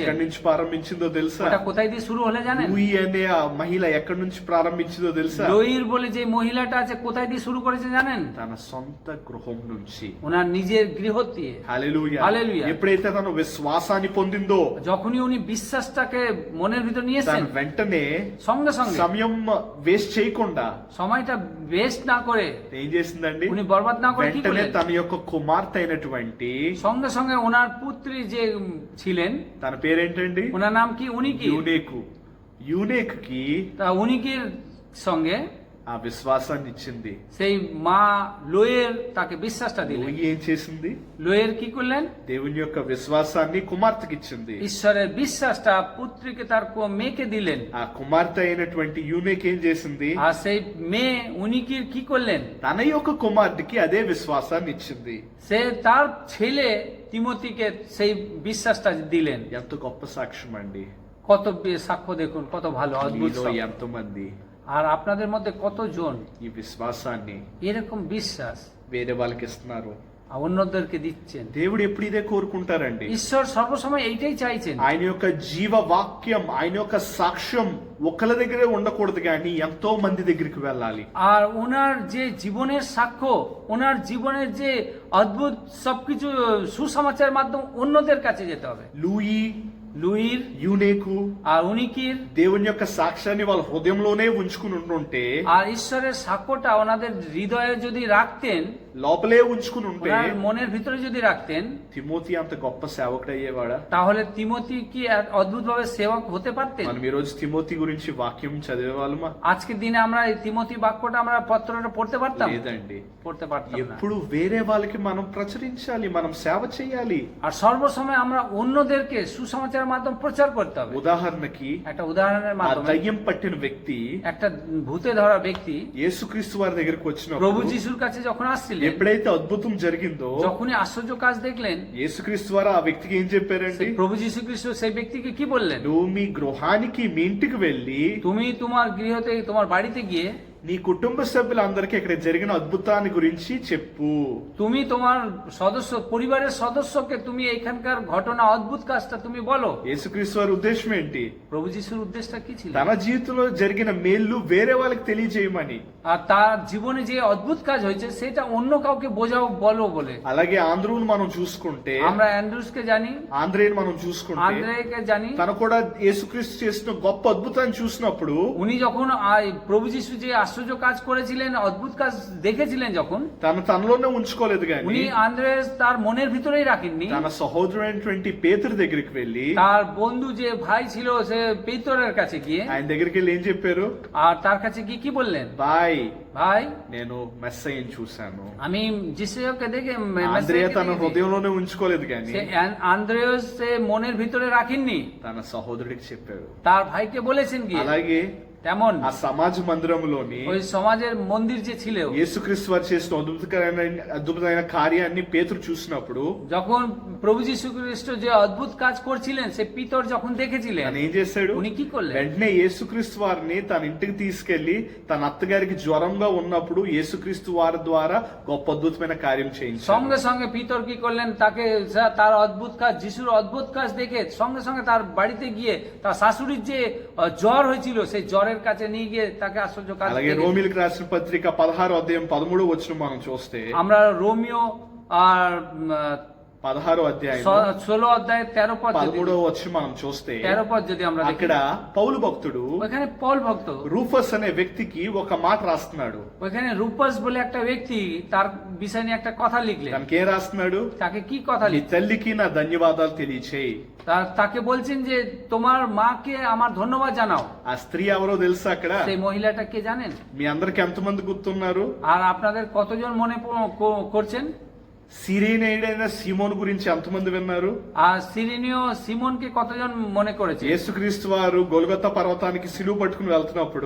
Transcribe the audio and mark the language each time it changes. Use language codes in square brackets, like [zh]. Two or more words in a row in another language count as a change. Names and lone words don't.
[te] ఎక్కడి నుంచి ప్రారంభించిందో తెలుసా? [bn] ওটা কোথায় দিয়ে শুরু হলে জানেন? [te] లూయి అనే ఆ మహిళ ఎక్కడి నుంచి ప్రారంభించిందో తెలుసా? [bn] লুইর বলে যে মহিলাটা আছে, কোথায় দিয়ে শুরু করেছে জানেন? [te] తన సొంత గృహం నుంచి. [bn] ওনার নিজের গৃহ দিয়ে। [te] హల్లెలూయా. హల్లెలూయా. ఎప్పుడైతే తను విశ్వాసాన్ని పొందిందో, [bn] যখনই উনি বিশ্বাসটাকে মনের ভিতর নিয়েছেন, [te] తను వెంటనే [bn] সঙ্গে সঙ্গে [te] సమయం వేస్ట్ చేయకుండా [bn] সময়টা వేস্ট না করে, [te] ఏం చేసిందండి? [bn] উনি বরবাদ না করে কি [te] వెంటనే [bn] করলেন? [te] తన యొక్క కుమార్తె అయినటువంటి, [bn] সঙ্গে সঙ্গে ওনার পুত্রী যে ছিলেন, [te] తన పేరేంటండి? [bn] ওনার নাম কি? উনি কি? [te] యూనేకు. యూనేక్ కి [bn] তা উনিকির সঙ্গে [te] ఆ విశ్వాసాన్ని ఇచ్చింది. [bn] সেই মা লোয়ের তাকে বিশ্বাসটা দিলেন। [te] లూయి ఏం చేసింది? [bn] লোয়ের কি করলেন? [te] దేవుని యొక్క విశ్వాసాన్ని కుమార్తెకి ఇచ్చింది. [bn] ঈশ্বরের বিশ্বাসটা পুত্রীকে তার মেয়েকে দিলেন। [te] ఆ కుమార్తె అయినటువంటి యూనేక్ ఏం చేసింది? [bn] আর সেই মেয়ে উনিকির কি করলেন? [te] తన యొక్క కుమార్తెకి అదే విశ్వాసాన్ని ఇచ్చింది. [bn] সে তার ছেলে তিমোথীকে সেই বিশ্বাসটা দিলেন। [te] ఎంత గొప్ప సాక్ష్యం అండి. [bn] কত সাক্ষ্য দেখুন, কত ভালো অদ্ভুত [te] మీలో [bn] সব। [te] ఎంతో మంది [bn] আর আপনাদের মধ্যে কতজন [te] ఈ విశ్వాసాన్ని [bn] এরকম বিশ্বাস [te] వేరే వాళ్ళకి ఇస్తున్నారు? [bn] অন্যদেরকে দিচ্ছেন? [te] దేవుడు ఎప్పుడు ఇదే కోరుకుంటారండి. [bn] ঈশ্বর সর্বসময় এইটাই চাইছেন। [te] ఆయన యొక్క జీవ వాక్యం, ఆయన యొక్క సాక్ష్యం ఒకళ్ళ దగ్గరే ఉండకూడదు కానీ ఎంతో మంది దగ్గరికి వెళ్ళాలి. [bn] আর ওনার যে জীবনের সাক্ষ্য, ওনার জীবনের যে অদ্ভুত সবকিছু সুসমাচারের মাধ্যমে অন্যদের কাছে যেতে হবে। [te] లూయి, [bn] লুইর [te] యూనేకు [bn] আর উনিকির [te] దేవుని యొక్క సాక్ష్యాన్ని వాళ్ళ హృదయంలోనే ఉంచుకుని ఉంటుంటే, [bn] আর ঈশ্বরের সাক্ষ্যটা ওনাদের হৃদয়ে যদি রাখতেন, [te] లోపలే ఉంచుకుని ఉంటే, [bn] ওনার মনের ভিতরে যদি রাখতেন, [te] తిమోతి అంత గొప్ప సేవకుడు అయ్యేవాడా? [bn] তাহলে তিমোথী কি অদ্ভুত ভাবে সেবক হতে পারতেন? [te] మనం ఈ రోజు తిమోతి గురించి వాక్యం చదివే వాళ్ళమా? [bn] আজকের দিনে আমরা এই তিমোথী বাক্যটা আমরা পত্রটা পড়তে পারতাম? [te] లేదండి. [bn] পড়তে পারতাম না। [te] ఎప్పుడు వేరే వాళ్ళకి మనం ప్రచురించాలి, మనం సేవ చేయాలి. [bn] আর সর্বসময় আমরা অন্যদেরকে সুসমাচারের মাধ্যমে প্রচার করতে হবে। [te] ఉదాహరణకి [bn] একটা উদাহরণের [te] ఆ [bn] মাধ্যমে, [te] దయ్యం పట్టిన వ్యక్తి [bn] একটা ভূতে ধরা ব্যক্তি [te] యేసుక్రీస్తు వారి దగ్గరికి [bn] প্রভু [te] వచ్చినప్పుడు [bn] যিশুর কাছে যখন আসছিলেন, [te] ఎప్పుడైతే అద్భుతం జరిగిందో, [bn] যখনই আশ্চর্য কাজ দেখলেন, [te] యేసుక్రీస్తు వారు ఆ వ్యక్తికి ఏం చెప్పారండి? [bn] সেই প্রভু যীশু খ্রিস্ট সেই ব্যক্তিকে কি বললেন? [te] నువ్వు మీ గృహానికి, మీ ఇంటికి వెళ్ళి [bn] তুমি তোমার গৃহতে, তোমার বাড়িতে গিয়ে [te] నీ కుటుంబ సభ్యులందరికీ ఇక్కడ జరిగిన అద్భుతాన్ని గురించి చెప్పు. [bn] তুমি তোমার সদস্য, পরিবারের সদস্যকে তুমি এখানকার ঘটনা, অদ্ভুত কাজটা তুমি বলো। [te] యేసుక్రీస్తు వారి ఉద్దేశం ఏంటి? [bn] প্রভু যিশুর উদ্দেশ্যটা কি ছিল? [te] తన జీవితంలో జరిగిన మేళ్ళు వేరే వాళ్ళకి తెలియజేయమని. [bn] আর তার জীবনে যে অদ্ভুত কাজ হয়েছে সেটা অন্য কাউকে বোঝাও, বলো বলে। [te] అలాగే ఆంధ్రువుని మనం చూసుకుంటే, [bn] আমরা অ্যান্ড্রুসকে জানি, [te] ఆంధ్రేయుని మనం చూసుకుంటే, [bn] আন্দ্রেকে জানি। [te] తను కూడా యేసుక్రీస్తు చేసిన గొప్ప అద్భుతాన్ని చూసినప్పుడు [bn] উনি যখন প্রভু যিশু যে আশ্চর্য কাজ করেছিলেন, অদ্ভুত কাজ দেখেছিলেন, যখন [te] తనలోనే ఉంచుకోలేదు [bn] উনি [te] కానీ [bn] আন্দ্রেস তার মনের ভিতরেই রাখেননি, [te] తన సహోదరుడైనటువంటి పేతురు దగ్గరికి వెళ్ళి, [bn] তার বন্ধু যে ভাই ছিল সে পেতরের কাছে গিয়ে, [te] ఆయన దగ్గరికి వెళ్ళి ఏం చెప్పారు? [bn] আর তার কাছে গিয়ে কি বললেন? [te] బాయ్, [bn] ভাই, [te] నేను మెస్సయ్యని చూశాను. [bn] আমি যিশুকে দেখে, [te] ఆంద్రేయ తన హృదయంలోనే ఉంచుకోలేదు కానీ [bn] আন্দ্রেয়াস সে মনের ভিতরে রাখেননি, [te] తన సహోదరుడికి చెప్పాడు. [bn] তার ভাইকে বলেছেন গিয়ে। [te] అలాగే [bn] তেমন [te] ఆ సమాజ మందిరంలోని [bn] ওই সমাজের মন্দির যে ছিল, [te] యేసుక్రీస్తు వారు చేసిన అద్భుతమైన కార్యాన్ని పేతురు చూసినప్పుడు [bn] যখন প্রভু যীশু খ্রিস্ট যে অদ্ভুত কাজ করছিলেন, সে পিতর যখন দেখেছিলেন, [te] తను ఏం చేశాడు? [bn] উনি কি করলেন? [te] వెంటనే యేసుక్రీస్తు వారిని తన ఇంటికి తీసుకెళ్లి, తన అత్తగారికి జ్వరంగా ఉన్నప్పుడు యేసుక్రీస్తు వారి ద్వారా గొప్ప అద్భుతమైన కార్యం చేయించాడు. [bn] সঙ্গে সঙ্গে পিতর কি করলেন? তাকে তার অদ্ভুত কাজ, যিশুর অদ্ভুত কাজ দেখে সঙ্গে সঙ্গে তার বাড়িতে গিয়ে তার শাশুড়ির যে জ্বর হয়েছিল, সেই জ্বরের কাছে নিয়ে গিয়ে তাকে আশ্চর্য কাজ [te] అలాగే [bn] দেখেছে। [te] రోమిలకు రాసిన పత్రిక 16వ అధ్యాయం 13వ వచనం మనం చూస్తే, [bn] আমরা রোমিও আর [te] 16వ అధ్యాయం [bn] 16 অধ্যায় 13 পদ যদি [te] 13వ వచనం మనం చూస్తే [bn] 13 পদ যদি আমরা দেখি, [te] అక్కడ పౌలు భక్తుడు [bn] ওখানে পল ভক্ত [te] రూఫస్ అనే వ్యక్తికి ఒక మాట రాస్తున్నాడు. [bn] ওখানে রূপস বলে একটা ব্যক্তি তার বিষয় নিয়ে একটা কথা লিখলেন। [te] తనకి ఏం రాస్తున్నాడు? [bn] তাকে কি কথা [te] నీ [bn] লিখলেন? [te] తల్లికి నా ధన్యవాదాలు తెలియచేయి. [bn] তাকে বলছেন যে তোমার মাকে আমার ধন্যবাদ জানাও। [te] ఆ స్త్రీ ఎవరో తెలుసా అక్కడ? [bn] সেই মহিলাটা কে জানেন? [te] మీ అందరికి ఎంతమంది గుర్తున్నారు? [bn] আর আপনাদের কতজন মনে করছেন? [te] సిరేనీయుడైన సీమోను గురించి ఎంతమంది విన్నారు? [bn] আর সিরিনীয় সিমনকে কতজন মনে করেছে? [te] యేసుక్రీస్తు వారు గొల్గొతా పర్వతానికి సిలువ పట్టుకుని వెళ్తున్నప్పుడు